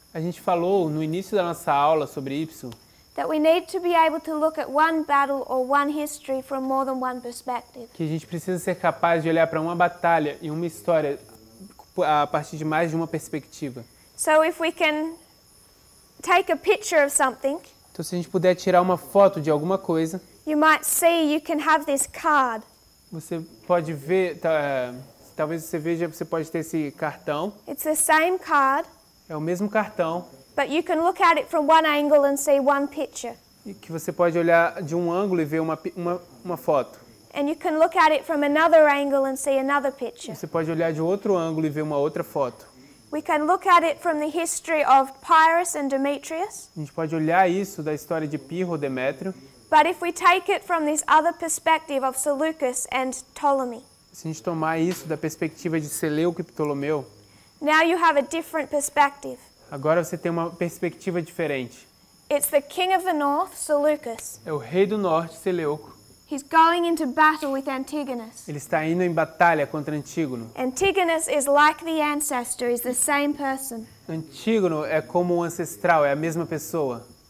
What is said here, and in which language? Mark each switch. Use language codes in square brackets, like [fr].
[pt] A gente falou no início da nossa aula sobre Ipso [en] that we need to be able to look at one battle or one history from more than one perspective. [pt] que a gente precisa ser capaz de olhar para uma batalha e uma história a partir de mais de uma perspectiva. [en] So if we can take a picture of something, [pt] Então, se a gente puder tirar uma foto de alguma coisa, [en] you might see you can have this card. [pt] você pode ver, talvez você veja, você pode ter esse cartão. [en] It's the same card, [pt] É o mesmo cartão, [en] but you can look at it from one angle and see one picture. [pt] e que você pode olhar de um ângulo e ver uma foto. [en] And you can look at it from another angle and see another picture. [pt] Você pode olhar de outro ângulo e ver uma outra foto. [en] We can look at it from the history of Pyrrhus and Demetrius. [pt] A gente pode olhar isso da história de Pirro ou Demétrio. [en] But if we take it from this other perspective of Seleucus and Ptolemy, [pt] Se a gente tomar isso da perspectiva de Seleuco e Ptolomeu, [en] now you have a different perspective. [pt] agora você tem uma perspectiva diferente. [en] It's the king of the north, Seleucus. [pt] É o rei do norte, Seleuco. [en] He's going into battle with Antigonus. [pt] Ele está indo em batalha contra Antígono. [en] Antigonus is like the ancestor, is the same person. [pt] Antígono é como o ancestral, é a mesma pessoa.